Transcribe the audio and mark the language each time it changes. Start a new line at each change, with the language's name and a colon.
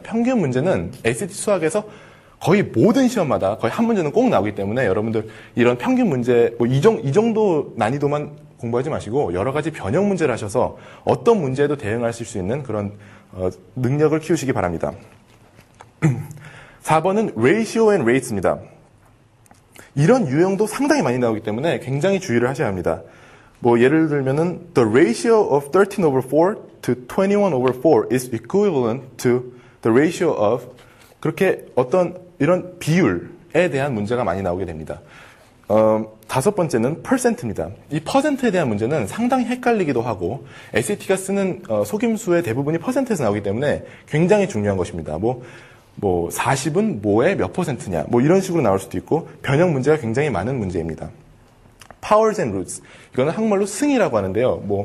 Korean: 평균 문제는 SAT 수학에서 거의 모든 시험마다 거의 한 문제는 꼭 나오기 때문에 여러분들 이런 평균 문제 이 정도 난이도만 공부하지 마시고 여러 가지 변형 문제를 하셔서 어떤 문제에도 대응하실 수 있는 그런 능력을 키우시기 바랍니다. 4번은 Ratio and Rates입니다. 이런 유형도 상당히 많이 나오기 때문에 굉장히 주의를 하셔야 합니다.
English: 예를 들면은 The ratio of 13 over 4 to 21 over 4 is equivalent to the ratio of
Korean: 그렇게 어떤 이런 비율에 대한 문제가 많이 나오게 됩니다. 다섯 번째는 percent입니다. 이 퍼센트에 대한 문제는 상당히 헷갈리기도 하고 SAT가 쓰는 속임수의 대부분이 퍼센트에서 나오기 때문에 굉장히 중요한 것입니다. 40은 뭐의 몇 퍼센트냐 이런 식으로 나올 수도 있고 변형 문제가 굉장히 많은 문제입니다. Powers and Roots 이거는 한국말로 승이라고 하는데요.